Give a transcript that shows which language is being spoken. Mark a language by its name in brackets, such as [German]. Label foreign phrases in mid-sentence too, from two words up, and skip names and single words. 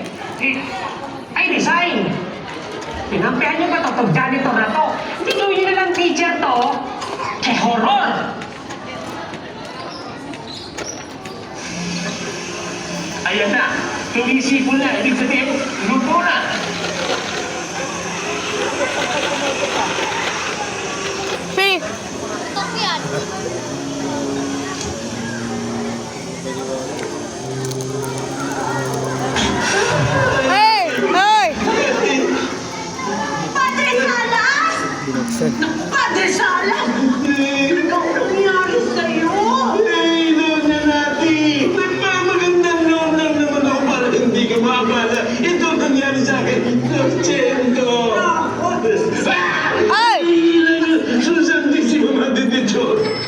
[Filipino] Ay, resign! Pinampihan niyo ba ito? Janitor na to? Hindi gawin niyo na lang teacher to. Eh, horror! Ayan na, tumisipol na. Ibig sabihin, luto na. Hey! Hey! Hey! Padre Salas! Padre Salas! Ikaw nangyari sa'yo? Hey, Doña Nati! Magandang noon lang naman ako para hindi ka mabala. Ito ang nangyari sa akin. Lorchendo! Ay! [Spanish] Susantissimo Madre de Dios!